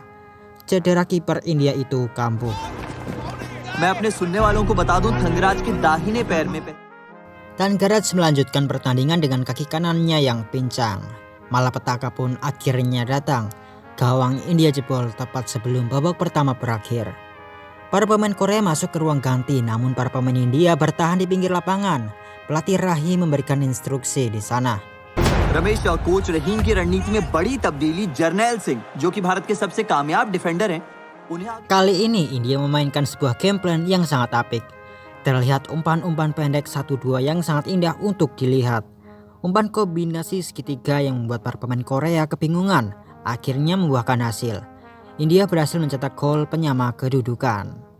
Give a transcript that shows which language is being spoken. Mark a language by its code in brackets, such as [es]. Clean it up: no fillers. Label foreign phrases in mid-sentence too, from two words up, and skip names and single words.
[id] Cedera kiper India itu kambuh. Thangaraj melanjutkan pertandingan dengan kaki kanannya yang pincang. Malapetaka pun akhirnya datang. Gawang India jebol tepat sebelum babak pertama berakhir. Para pemain Korea masuk ke ruang ganti, namun para pemain India bertahan di pinggir lapangan. Pelatih Rahim memberikan instruksi di sana. [hi] रमेश और कोच रहीम की रणनीति में बड़ी तब्दीली जर्नैल सिंह जो कि भारत के सबसे कामयाब डिफेंडर हैं उन्हें [id] Kali ini India memainkan sebuah [en] game plan [id] yang sangat apik. Terlihat umpan-umpan pendek 1-2 yang sangat indah untuk dilihat. Umpan kombinasi segitiga yang membuat para pemain Korea kebingungan akhirnya membuahkan hasil. India berhasil mencetak gol penyama kedudukan.